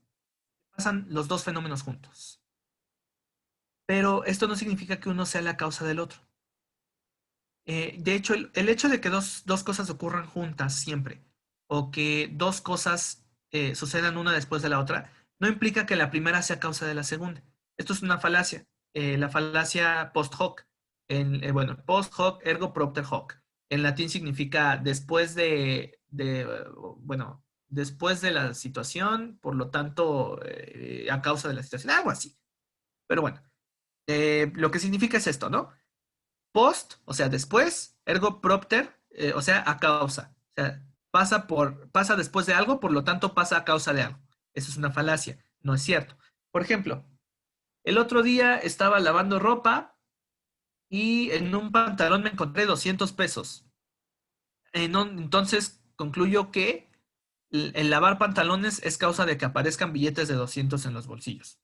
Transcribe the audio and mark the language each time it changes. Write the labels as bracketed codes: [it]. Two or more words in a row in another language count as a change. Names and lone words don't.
[es] Pasan los dos fenómenos juntos. Pero esto no significa que uno sea la causa del otro. De hecho, el hecho de que dos cosas ocurran juntas siempre, o que dos cosas sucedan una después de la otra, no implica que la primera sea causa de la segunda. Esto es una falacia, la falacia [la] post hoc. Bueno, post hoc ergo propter hoc. [es] En latín significa después bueno, después de la situación, por lo tanto, a causa de la situación, algo así. Pero bueno, lo que significa es esto, ¿no? Post, o sea, después, [la] ergo propter, [es] o sea, a causa. O sea, pasa después de algo, por lo tanto pasa a causa de algo. Eso es una falacia, no es cierto. Por ejemplo, el otro día estaba lavando ropa y en un pantalón me encontré 200 pesos. Entonces, concluyo que el lavar pantalones es causa de que aparezcan billetes de 200 en los bolsillos.